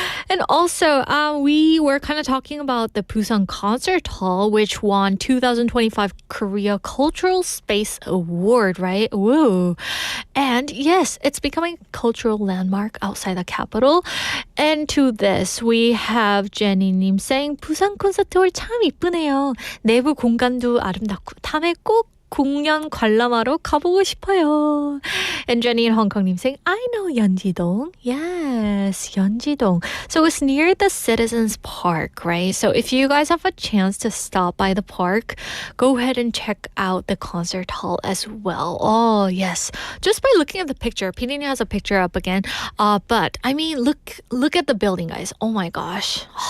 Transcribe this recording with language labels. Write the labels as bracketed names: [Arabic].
[English] And also, we were kind of talking about the Busan Concert Hall, which won 2025 Korea Cultural Space Award, right? Woo. And yes, it's becoming a cultural landmark outside the capital. And to this, we have Jenny Nim saying, [Korean] 부산 콘서트 홀 참 이쁘네요. 내부 공간도 아름답고 다음에 꼭 공연 관람하러 가보고 싶어요. [English] And Jenny in Hong Kong 님 saying, I know Yeonji-dong. Yes, Yeonji-dong. So it's near the Citizens Park, right? So if you guys have a chance to stop by the park, go ahead and check out the concert hall as well. Oh, yes. Just by looking at the picture, Pinini has a picture up again. But I mean, look at the building, guys. Oh my gosh.